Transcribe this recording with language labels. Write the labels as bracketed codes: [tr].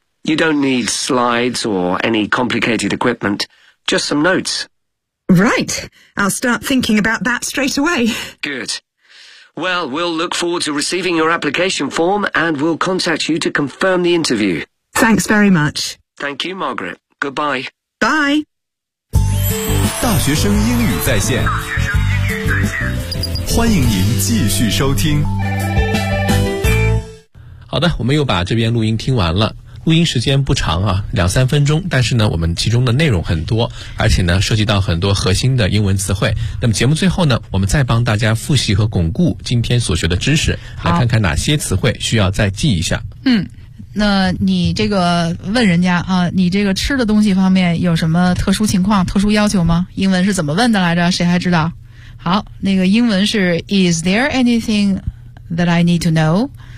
[en] You don't need slides or any complicated equipment, just some notes. Right. I'll start thinking about that straight away. Good. Well, we'll look forward to receiving your application form and we'll contact you to confirm the interview. Thanks very much. Thank you, Margaret. Goodbye. Bye. [zh] 大学生英语在线，欢迎您继续收听。好的，我们又把这边录音听完了。录音时间不长啊，两三分钟，但是呢我们其中的内容很多，而且呢涉及到很多核心的英文词汇。那么节目最后呢，我们再帮大家复习和巩固今天所学的知识，来看看哪些词汇需要再记一下。嗯，那你这个问人家啊，你这个吃的东西方面有什么特殊情况特殊要求吗？英文是怎么问的来着，谁还知道？好，那个英文是 [en] Is there anything that I need to know?